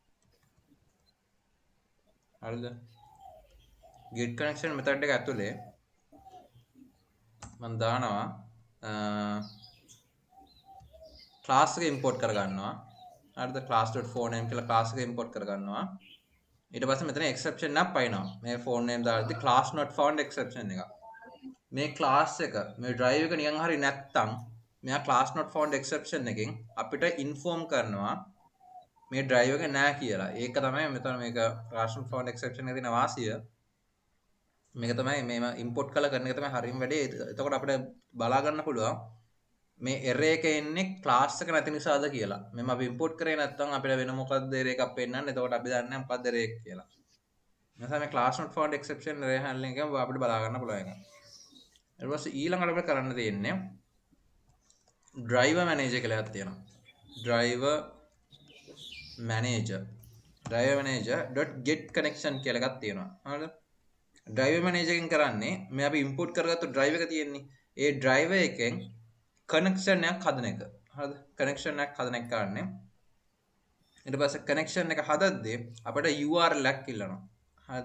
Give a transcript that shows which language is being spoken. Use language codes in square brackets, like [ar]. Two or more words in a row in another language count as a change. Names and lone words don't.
[si] හරිද? [en] get connection method [si] එක ඇතුලේ මම දානවා class එක import කරගන්නවා. හරිද? class.phoneName කියලා class එක import කරගන්නවා. ඊට පස්සේ මෙතන exception එකක් පයින්නවා. මේ [en] phone name [si] දාද්දි [en] class not found exception [si] එක. මේ class එක මේ drive එක නිකන් හරි නැත්තම් මෙයා [en] class not found exception [si] එකෙන් අපිට inform කරනවා මේ drive එක නෑ කියලා. ඒක තමයි මෙතන මේක [en] class not found exception [si] එකේ තියෙන වාසිය. මේක තමයි මේව import කළා කරන එක තමයි හරියම වැඩේ. එතකොට අපිට බලා ගන්න පුළුවන් මේ error එක එන්නේ class එක නැති නිසාද කියලා. මෙම අපි import කරේ නැත්නම් අපිට වෙන මොකක්ද error එකක් පෙන්නන්නේ. එතකොට අපි දන්නේ නැහැ මොකක්ද error එක කියලා. එනිසා මේ [en] class not found exception error handling [si] එක අපිට බලා ගන්න පුළුවන් එක. ඊට පස්සේ ඊළඟට අපිට කරන්න තියෙන්නේ [en] driver manager [si] කියලා එකක් තියෙනවා. [en] driver manager.get connection [si] කියලා එකක් තියෙනවා. හරිද? [en] driver manager [si] එකෙන් කරන්නේ මේ අපි import කරගත්තු drive එක තියෙන්නේ. ඒ driver එකෙන් connection එකක් හදන එක. හරිද? connection එකක් හදන එක කරන්නේ. ඊට පස්සේ connection එක හදද්දී අපිට URL එකක් ඉල්ලනවා. හරිද?